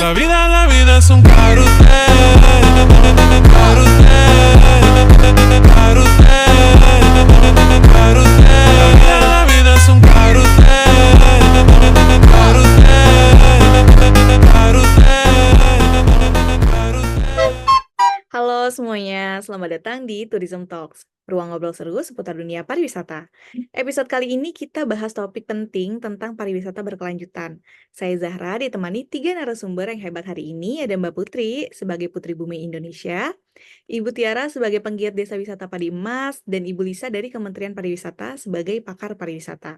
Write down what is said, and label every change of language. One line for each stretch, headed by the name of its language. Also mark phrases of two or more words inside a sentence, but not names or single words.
Spanish: La vida es un carrusel, carrusel, carrusel, carrusel. La vida es un carrusel, carrusel, carrusel, carrusel.
Indonesian: Halo semuanya, selamat datang di Tourism Talks, ruang ngobrol seru seputar dunia pariwisata. Episode kali ini kita bahas topik penting tentang pariwisata berkelanjutan. Saya Zahra ditemani 3 narasumber yang hebat hari ini, ada Mbak Putri sebagai Putri Bumi Indonesia, Ibu Tiara sebagai penggiat Desa Wisata Padi Emas, dan Ibu Lisa dari Kementerian Pariwisata sebagai pakar pariwisata.